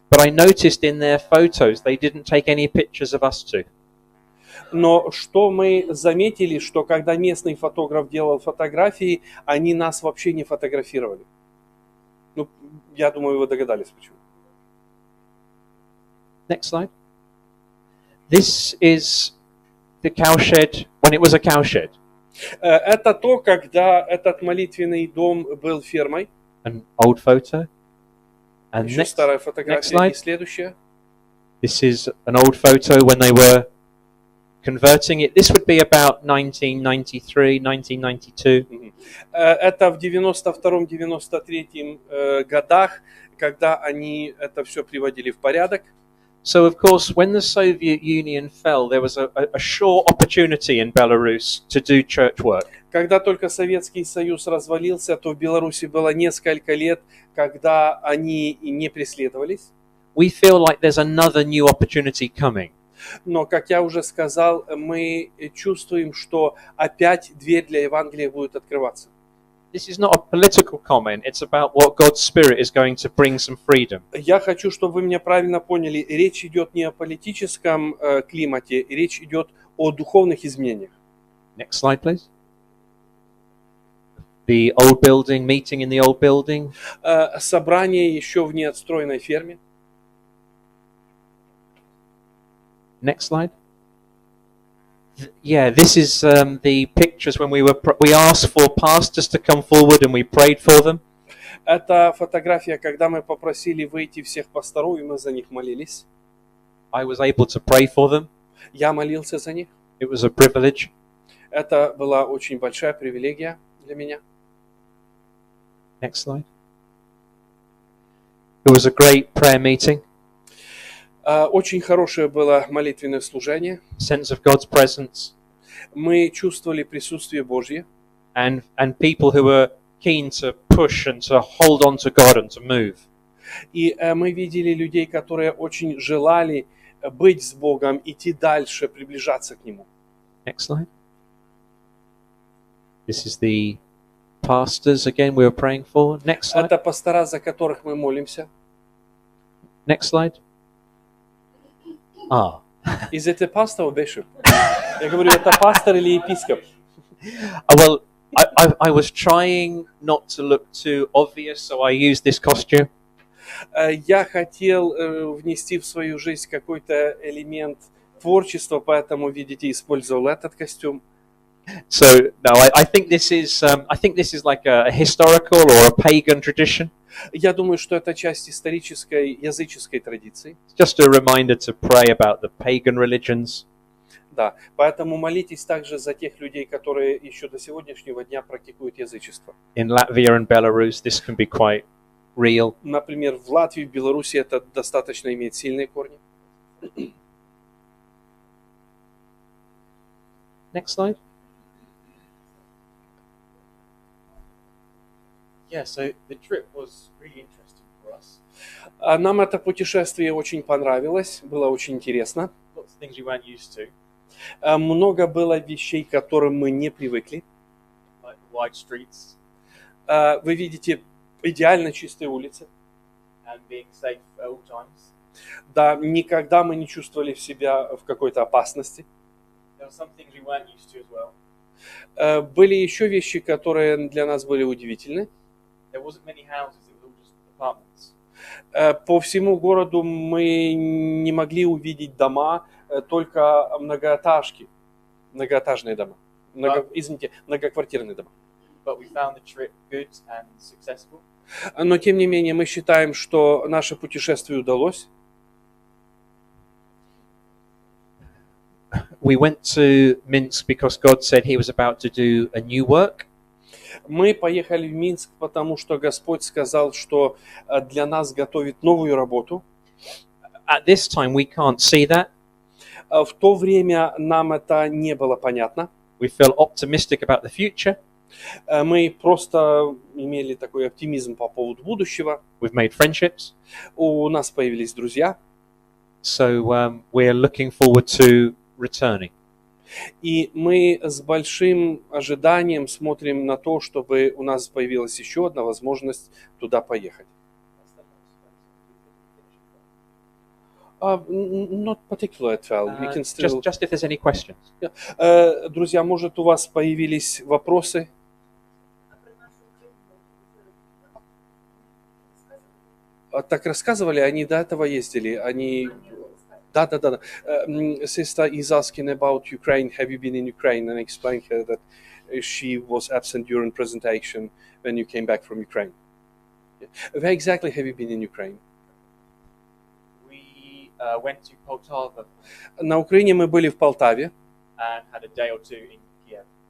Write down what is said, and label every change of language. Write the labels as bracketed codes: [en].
[en] But I noticed in their photos, they didn't take any pictures of us two. [ru] Но что мы заметили, что когда местный фотограф делал фотографии, они нас вообще не фотографировали. Ну, я думаю, вы догадались, почему. [en] Next slide. This is the cowshed when it was a cowshed. [ru] Это то, когда этот молитвенный дом был фермой. [en] An old photo. And [ru] Еще [en] next, [ru] старая [en] next [ru] фотография. [en] slide. [ru] И следующая. [en] This is an old photo when they were converting it. This would be about 1993, 1992. [ru] Это в 92-93 годах, когда они это все приводили в порядок. [en] So, of course, when the Soviet Union fell, there was a sure opportunity in Belarus to do church work. [ru] Когда только Советский Союз развалился, то в Беларуси было несколько лет, когда они не преследовались. [en] We feel like there's another new opportunity coming. [ru] Но, как я уже сказал, мы чувствуем, что опять дверь для Евангелия будет открываться. [en] This is not a political comment. It's about what God's Spirit is going to bring some freedom. [ru] Я хочу, чтобы вы меня правильно поняли. Речь идет не о политическом климате, речь идет о духовных изменениях. [en] Next slide, please. The old building, meeting in the old building. [ru] Собрание еще в неотстроенной ферме. [en] Next slide. Yeah, this is the pictures when we asked for pastors to come forward and we prayed for them. [ru] Это фотография, когда мы попросили выйти всех пасторов, и мы за них молились. [en] I was able to pray for them. [ru] Я молился за них. [en] It was a privilege. [ru] Это была очень большая привилегия для меня. [en] Next slide. It was a great prayer meeting. [ru] Очень хорошее было молитвенное служение. [en] Sense of God's presence. [ru] Мы чувствовали присутствие Божье. [en] And people who were keen to push and to hold on to God and to move. [ru] И мы видели людей, которые очень желали быть с Богом, идти дальше, приближаться к Нему. [en] Next slide. This is the pastors again we were praying for. Next slide. [ru] Это пастора, за которых мы молимся. [en] Next slide. Is it a pastor or bishop? [ru] Я говорю, это пастор или епископ? [en] Well, I was trying not to look too obvious, so I used this costume. [ru] Я хотел внести в свою жизнь какой-то элемент творчества, поэтому, видите, использовал этот костюм. [en] So no, I think this is like a historical or a pagan tradition. [ru] Я думаю, что это часть исторической языческой традиции. [en] Just a reminder to pray about the pagan religions. [ru] Да, поэтому молитесь также за тех людей, которые еще до сегодняшнего дня практикуют язычество. [en] In Latvia and Belarus, this can be quite real. [ru] Например, в Латвии, в Беларуси это достаточно имеет сильные корни. [en] Next slide. Yeah, so the trip was really interesting for us. [ru] Нам это путешествие очень понравилось, было очень интересно. [en] Lots of things we weren't used to, [ru] Много было вещей, к которым мы не привыкли. [en] like wide streets [ru] Вы видите идеально чистые улицы. [en] and being safe at all times. [ru] Да, никогда мы не чувствовали себя в какой-то опасности. [en] There were some things we weren't used to as well. [ru] Были еще вещи, которые для нас были удивительны. [en] There wasn't many houses, it was all just apartments. [ru] По всему городу мы не могли увидеть дома, только многоэтажки, многоэтажные дома. Многоквартирные дома. [en] But we found the trip good and successful. [ru] Но, тем не менее, мы считаем, что наше путешествие удалось. [en] we went to Minsk because God said He was about to do a new work. [ru] Мы поехали в Минск, потому что Господь сказал, что для нас готовит новую работу. [en] At this time, we can't see that. [ru] В то время нам это не было понятно. [en] We feel optimistic about the future. [ru] Мы просто имели такой оптимизм по поводу будущего. [en] We've made friendships. [ru] У нас появились друзья. [en] So we're looking forward to returning. [ru] И мы с большим ожиданием смотрим на то, чтобы у нас появилась еще одна возможность туда поехать. [en] Not particular at all. We can still... Just if there's any questions. [ru] Друзья, может, у вас появились вопросы? Так рассказывали, они до этого ездили, они... Да. [en] Sister is asking about Ukraine. Have you been in Ukraine? And I explained her that she was absent during presentation when you came back from Ukraine. Where exactly have you been in Ukraine? We went to Poltava [ru] На Украине мы были в Полтаве. [en] and had a day or two in Kiev.